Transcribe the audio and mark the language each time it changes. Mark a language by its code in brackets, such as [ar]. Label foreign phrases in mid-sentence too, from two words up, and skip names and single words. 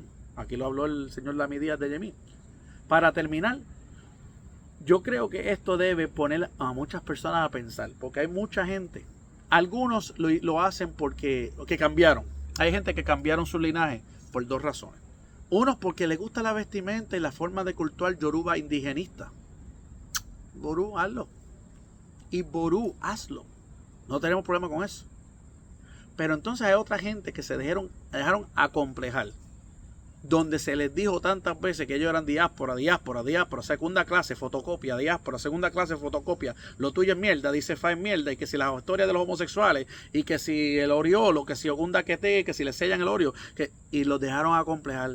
[es] Aquí lo habló el señor Lami Díaz de Yemí. Para terminar, yo creo que esto debe poner a muchas personas a pensar, porque hay mucha gente. Algunos lo hacen porque cambiaron. Hay gente que cambiaron su linaje por dos razones. Uno, porque les gusta la vestimenta y la forma de cultuar yoruba indigenista. Ború, hazlo. Y Ború, hazlo. No tenemos problema con eso. Pero entonces hay otra gente que se dejaron acomplejar. Donde se les dijo tantas veces que ellos eran diáspora, segunda clase, fotocopia, diáspora, segunda clase, fotocopia, lo tuyo es mierda, dice Fa es mierda, y que si la historia de los homosexuales, y que si el oriolo, que si Ogunda que si le sellan el orio, y los dejaron acomplejar.